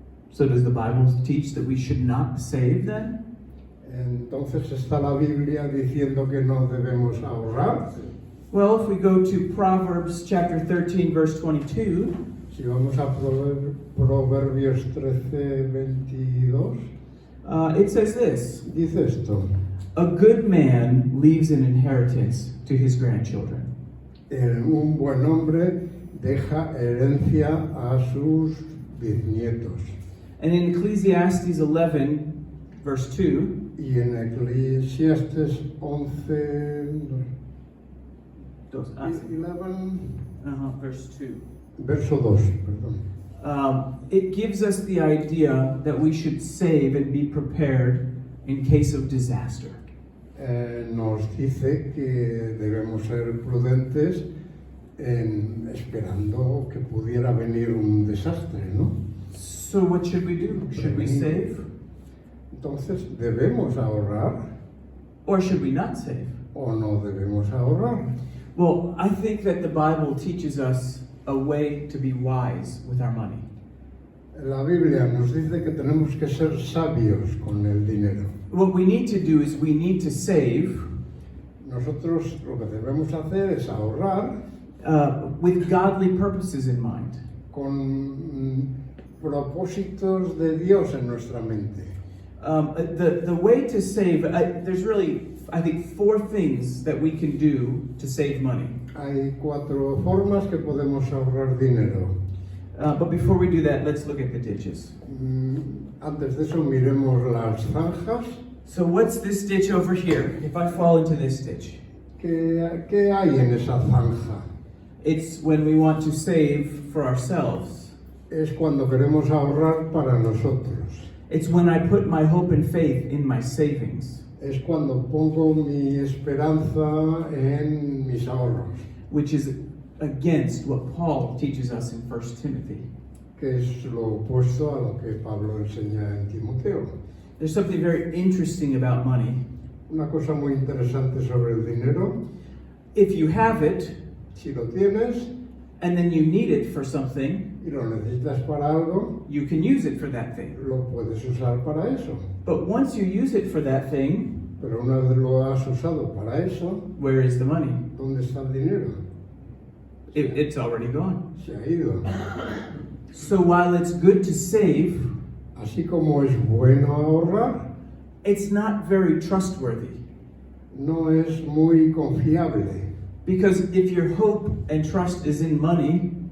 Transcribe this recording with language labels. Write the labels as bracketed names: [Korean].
[English] So does the Bible teach that we should not save then? [Spanish] Entonces está la Biblia diciendo que no debemos ahorrar. [English] Well, if we go to Proverbs chapter 13, verse 22, [Spanish] Si vamos a Proverbios 13, 22, [English] it says this: [Spanish] dice esto. [English] a good man leaves an inheritance to his grandchildren. [Spanish] Un buen hombre deja herencia a sus bisnietos. [English] And in Ecclesiastes 11, verse 2, [Spanish] Y en Eclesiastes 11, 11, [English] verse 2. [Spanish] verso 2, perdón. [English] It gives us the idea that we should save and be prepared in case of disaster. [Spanish] Nos dice que debemos ser prudentes esperando que pudiera venir un desastre, ¿no? [English] So what should we do? Should we save [Spanish] Entonces, ¿debemos ahorrar [English] or should we not save? [Spanish] o no debemos ahorrar? [English] Well, I think that the Bible teaches us a way to be wise with our money. [Spanish] La Biblia nos dice que tenemos que ser sabios con el dinero. [English] What we need to do is we need to save [Spanish] Nosotros lo que debemos hacer es ahorrar [English] with godly purposes in mind. [Spanish] con propósitos de Dios en nuestra mente. [English] The way to save, there's really, I think, 4 things that we can do to save money. [Spanish] Hay 4 formas que podemos ahorrar dinero. [English] But before we do that, let's look at the ditches. [Spanish] Antes de eso miremos las zanjas. [English] So what's this ditch over here? If I fall into this ditch, [Spanish] ¿Qué hay en esa zanja? [English] it's when we want to save for ourselves. [Spanish] Es cuando queremos ahorrar para nosotros. [English] It's when I put my hope and faith in my savings, [Spanish] Es cuando pongo mi esperanza en mis ahorros, [English] which is against what Paul teaches us in 1 Timothy. [Spanish] que es lo opuesto a lo que Pablo enseña en Timoteo. [English] There's something very interesting about money. [Spanish] Una cosa muy interesante sobre el dinero: [English] If you have it [Spanish] si lo tienes [English] and then you need it for something, [Spanish] y lo necesitas para algo, [English] you can use it for that thing. [Spanish] lo puedes usar para eso. [English] But once you use it for that thing, [Spanish] Pero una vez lo has usado para eso, [English] where is the money? [Spanish] ¿dónde está el dinero? [English] It's already gone. [Spanish] Se ha ido. [English] So while it's good to save, [Spanish] Así como es bueno ahorrar, [English] it's not very trustworthy. [Spanish] no es muy confiable. [English] Because if your hope and trust is in money,